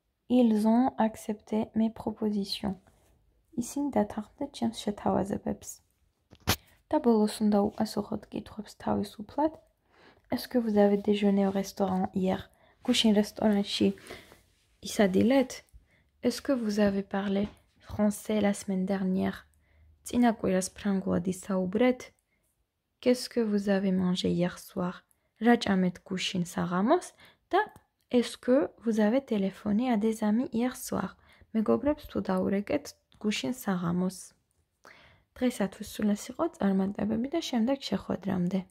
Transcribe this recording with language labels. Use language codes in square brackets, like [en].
[fr] Ils ont accepté mes propositions. [ka] ისინი დათანხმდნენ ჩემს შეთავაზებებს. და ბოლოს უნდა უპასუხოთ კითხვებს თავისუფლად. [fr] Est-ce que vous avez déjeuné au restaurant hier? [ka] გუშინ რესტორანში ისადილეთ? [fr] Est-ce que vous avez parlé français la semaine dernière? [ka] წინა კვირას ფრანგულად ისაუბრეთ? [fr] Qu'est-ce que vous avez mangé hier soir? [ka] რა ჭამეთ გუშინ საღამოს? [fr] და est-ce que vous avez téléphoné à des amis hier soir? [ka] მეგობრებს თუ დაურეკეთ გუშინ საღამოს. დღეისათვის სულ ეს იყო წარმატებები და შემდეგ შეხვედრამდე.